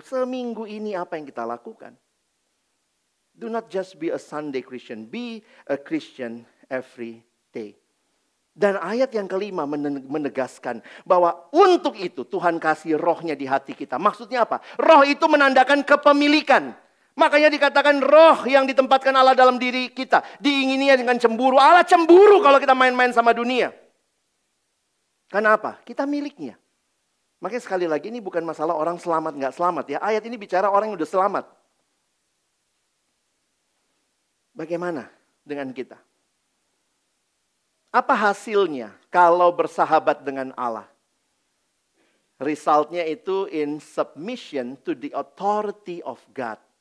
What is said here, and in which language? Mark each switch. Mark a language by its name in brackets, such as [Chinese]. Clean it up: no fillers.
[Indonesian] Seminggu ini apa yang kita lakukan? [English] Do not just be a Sunday Christian. Be a Christian every day. [Indonesian] Dan ayat yang kelima menegaskan bahwa untuk itu Tuhan kasih rohnya di hati kita. Maksudnya apa? Roh itu menandakan kepemilikan. Makanya dikatakan roh yang ditempatkan Allah dalam diri kita. Diingininya dengan cemburu. Allah cemburu kalau kita main-main sama dunia. Karena apa? Kita miliknya. Makanya sekali lagi ini bukan masalah orang selamat nggak selamat ya. Ayat ini bicara orang yang udah selamat. Bagaimana dengan kita? Apa hasilnya kalau bersahabat dengan Allah? Resultnya itu [English] in submission to the authority of God.